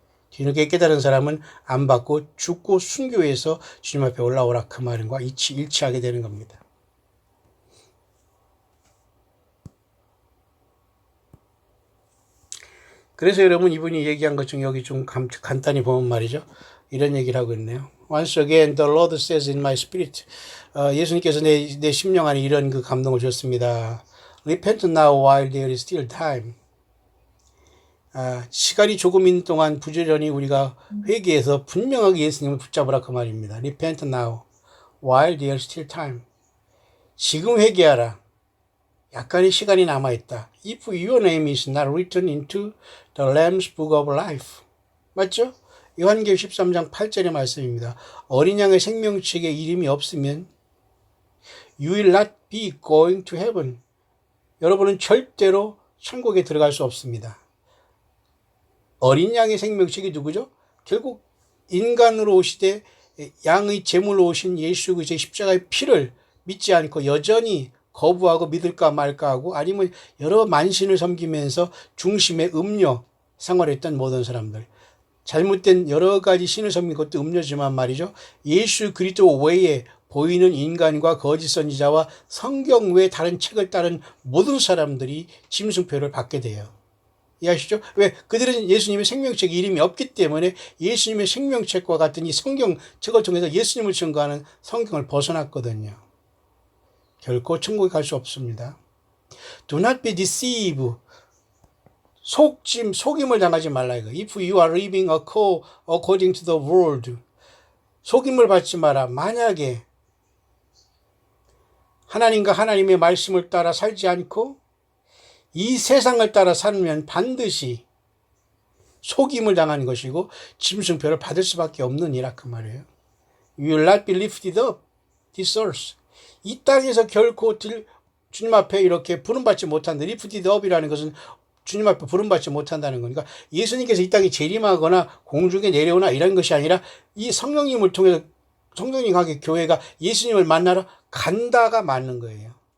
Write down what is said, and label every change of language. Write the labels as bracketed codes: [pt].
[ko] 뒤늦게 깨달은 사람은 안 받고 죽고 순교해서 주님 앞에 올라오라 그 말과 일치하게 되는 겁니다. 그래서 여러분 이분이 얘기한 것 중에 여기 좀 간단히 보면 말이죠. 이런 얘기를 하고 있네요. [en] Once again the Lord says in my spirit. [ko] 예수님께서 내 심령 안에 이런 그 감동을 줬습니다. [en] Repent now while there is still time. [ko] 시간이 조금 있는 동안 부지런히 우리가 회개해서 분명하게 예수님을 붙잡으라 그 말입니다. [en] Repent now while there is still time. [ko] 지금 회개하라. 약간의 시간이 남아있다. [en] If your name is not written into the Lamb's Book of Life. [ko] 맞죠? 요한계시록 13장 8절의 말씀입니다. 어린 양의 생명책에 이름이 없으면 [en] You will not be going to heaven. [ko] 여러분은 절대로 천국에 들어갈 수 없습니다. 어린 양의 생명책이 누구죠? 결국 인간으로 오시되 양의 제물로 오신 예수 그리스도의 십자가의 피를 믿지 않고 여전히 거부하고 믿을까 말까 하고 아니면 여러 만신을 섬기면서 중심의 음료 생활했던 모든 사람들. 잘못된 여러 가지 신을 섬긴 것도 음료지만 말이죠. 예수 그리스도 외에 보이는 인간과 거짓 선지자와 성경 외 다른 책을 따른 모든 사람들이 짐승표를 받게 돼요. 이해하시죠? 왜? 그들은 예수님의 생명책 이름이 없기 때문에 예수님의 생명책과 같은 이 성경책을 통해서 예수님을 증거하는 성경을 벗어났거든요. 결코 천국에 갈 수 없습니다. [en] Do not be deceived. [ko] 속임을 당하지 말라 이거. [en] If you are living according to the world. [ko] 속임을 받지 마라. 만약에 하나님과 하나님의 말씀을 따라 살지 않고 이 세상을 따라 살면 반드시 속임을 당하는 것이고 짐승표를 받을 수밖에 없는 이라 그 말이에요. [en] You will not be lifted up this earth. [ko] 이 땅에서 결코 주님 앞에 이렇게 부름받지 못한다. [en] lifted up [ko] 이라는 것은 주님 앞에 부름받지 못한다는 거니까 예수님께서 이 땅에 재림하거나 공중에 내려오나 이런 것이 아니라 이 성령님을 통해서 성령님과 교회가 예수님을 만나러 간다가 맞는 거예요.